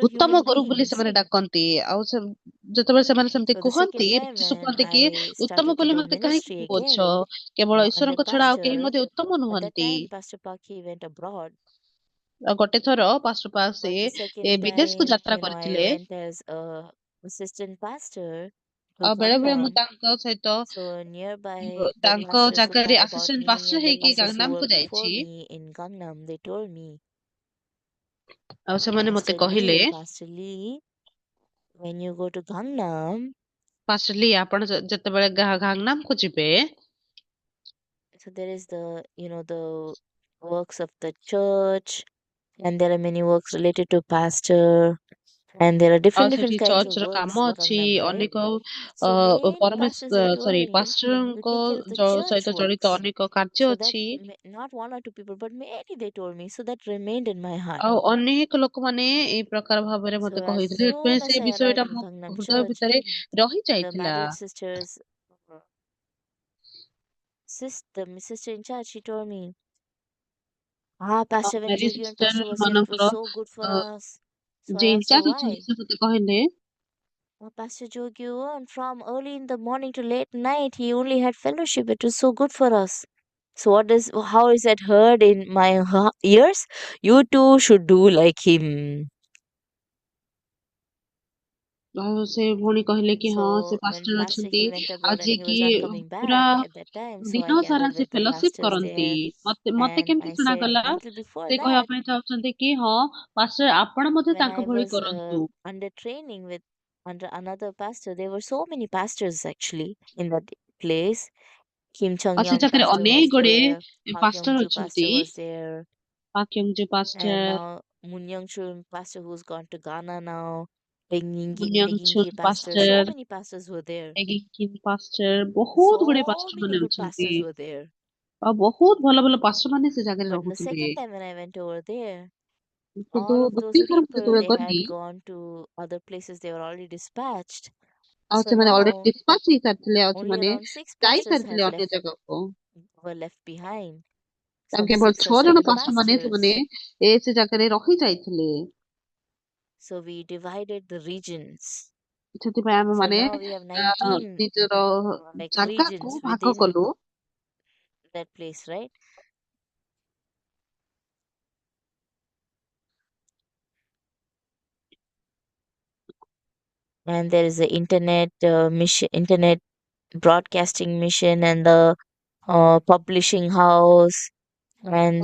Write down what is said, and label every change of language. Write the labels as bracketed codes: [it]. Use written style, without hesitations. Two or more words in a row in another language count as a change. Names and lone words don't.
[or] ଉତ୍ତମ human ଗୁରୁ ବୋଲି beings. ସେମାନେ ଡାକନ୍ତି। ଆଉ ଯେତେବେଳେ ସେମାନେ ସେମିତି [en] So the [or] କୁହନ୍ତି, [en] second time [or] ଯୀଶୁ when କୁହନ୍ତି କି I ଉତ୍ତମ [en] started to [or] ବୋଲି do ମତେ କାହିଁକି ministry କହୁଛ? again କେବଳ under ଈଶ୍ୱରଙ୍କ ଛଡା ଆଉ କେହି pastor, ମଧ୍ୟ ଉତ୍ତମ [en] at that [or] ନୁହନ୍ତି। [en] time Pastor Paki went abroad. [or] ଆଉ ଗୋଟେ ଥର ପାଷ୍ଟର ପାକ୍ ସେ [en] But the second [or] ବିଦେଶକୁ time, ଯାତ୍ରା I କରିଥିଲେ। [en] went as a assistant pastor to [or] ଆଉ ବେଳେ ବେଳେ ମୁଁ Gangnam. ତାଙ୍କ ସହିତ [en] So nearby, the [or] ତାଙ୍କ [en] pastors who [or] ଜାଗାରେ [en] thought about [or] ଆସିଷ୍ଟାଣ୍ଟ me ପାଷ୍ଟର [en] and the [or] ହେଇକି [en] pastors who were [or] ଗାଙ୍ଗନାମକୁ before ଯାଇଛି। [en] me in Gangnam, they told me, [or] ଆଉ ସେମାନେ ମତେ Pastor କହିଲେ, [en] Lee, Pastor Lee, when you go to Gangnam, [or] ପାଷ୍ଟର ଲି ଆପଣ ଯେତେବେଳେ ଗାଙ୍ଗନାମକୁ ଯିବେ, [en] so there is the works of the church, and there are many works related to pastor, and there are [or] ଆଉ different ସେଠି [en] different kinds of [or] ଚର୍ଚ୍ଚର works କାମ for ଅଛି, [en] Gangnam, right? [or] ଅନେକ [en] So many pastors they told [or] ସରି [en] me to [or] ପାଷ୍ଟରଙ୍କ [en] take care of the church [or] ଜଡିତ works. ଅନେକ କାର୍ଯ୍ୟ [en] So that [or] ଅଛି। [en] not one or two people, but many they told me. So that remained in my heart. [or] ଆଉ ଅନେକ ଲୋକମାନେ ଏଇ ପ୍ରକାର ଭାବରେ So ମତେ as କହିଥିଲେ, soon ସେଥିପାଇଁ as ସେ I ବିଷୟଟା [en] arrived in [or] ମୋ Gangnam ହୃଦୟ Church, ଭିତରେ ରହି the ଯାଇଥିଲା। [en] married sisters, the sister in charge, she told me, Pastor, when [or] ମ୍ୟାରି [en] Jogi and [or] ସିଷ୍ଟର [en] Pastor was here, it was [or] ମାନଙ୍କର [en] so good for us. So I [or] ଯେ [en] asked her [or] ଇନଚାର୍ଜ ଅଛନ୍ତି why. ସେ ମତେ କହିଲେ, [en] Pastor Jogyu, from early in the morning to late night, he only had fellowship. It was so good for us. So how is that heard in my ears? You too should do like him. [or] ଆଉ ସେ ଭଉଣୀ କହିଲେ କି ହଁ ସେ [en] So when [or] ପାଷ୍ଟର Pastor ଅଛନ୍ତି, [en] he went [or] ଆଉ [en] abroad and [or] ଯିଏ he କି [en] was not coming [or] ପୁରା [en] back at that time, so I [or] ଦିନ ସାରା gathered ସେ [en] with the [or] ଫେଲୋସିପ pastors କରନ୍ତି। there, ମତେ and କେମିତି [en] I said, [or] ଶୁଣାଗଲା, [en] until before [or] ସେ କହିବା that, ପାଇଁ ଚାହୁଁଛନ୍ତି କି ହଁ ପାଷ୍ଟର ଆପଣ ମଧ୍ୟ when ତାଙ୍କ I ଭଳି was କରନ୍ତୁ। [en] under training with under another pastor, there were so many pastors actually in that place. Kim Chung [or] ଆଉ ସେ Young ଜାଗାରେ pastor ଅନେକ was ଗୁଡିଏ [en] there, Park Young [or] ପାଷ୍ଟର Ju ଅଛନ୍ତି। [en] pastor was there, [or] ପାକ୍ୟଙ୍ଗ ପାଷ୍ଟର, [en] and now Moon Young Chun pastor who's gone to Ghana now, Begingi [or] ମୁନ୍ୟଙ୍ଗ [en] pastor, so [or] ପାଷ୍ଟର, [en] many pastors were there. [or] ଏଗିକିନ ପାଷ୍ଟର, ବହୁତ ଗୁଡେ So ପାଷ୍ଟର many ମାନେ good ଅଛନ୍ତି। [en] pastors were there. [or] ଆଉ ବହୁତ ଭଲ ଭଲ ପାଷ୍ଟର ମାନେ ସେ ଜାଗାରେ [en] But the [or] ରହୁଥିଲେ। [en] second time when I went over there, [or] କିନ୍ତୁ [en] all of those [or] ଦ୍ୱିତୀୟ ଥର ମୁଁ people ଯେତେବେଳେ they ଗଲି, [en] had gone to other places, they were already dispatched. [or] ଆଉ So ସେମାନେ ଅଲରେଡି now ଡିସ୍ପାଚ ହେଇସାରିଥିଲେ, ଆଉ only ସେମାନେ [en] around six pastors [or] ଯାଇସାରିଥିଲେ had ଅନ୍ୟ left ଜାଗାକୁ। [en] were left behind. [or] ଆଉ [en] So the [or] କେବଳ [en] six or [or] 6 ଜଣ seven ପାଷ୍ଟର ମାନେ ସେମାନେ pastors. ସେ ଜାଗାରେ ରହି ଯାଇଥିଲେ। [en] So we divided the regions. [or] ସେଥିପାଇଁ ଆମେ So ମାନେ [en] now we have 19 [or] ନିଜର like ଜାଗାକୁ regions ଭାଗ within କଲୁ। [en] that place, right? And there is the internet mission, internet broadcasting mission, and the publishing house, and